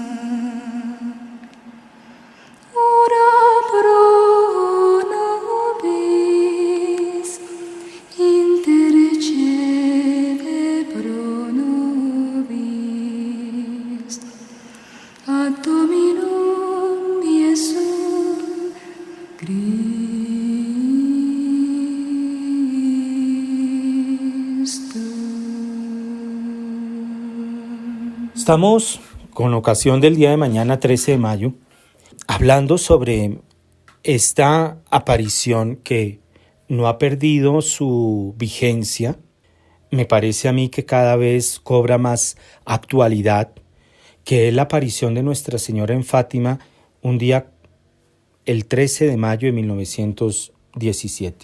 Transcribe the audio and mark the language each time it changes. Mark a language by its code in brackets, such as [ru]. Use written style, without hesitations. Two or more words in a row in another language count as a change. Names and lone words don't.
[la] ora pro nobis, intercede pro nobis, ad Dominum Iesum Christum. [es] Estamos, con ocasión del día de mañana, 13 de mayo, hablando sobre esta aparición que no ha perdido su vigencia. Me parece a mí que cada vez cobra más actualidad, que es la aparición de Nuestra Señora en Fátima un día, el 13 de mayo de 1917.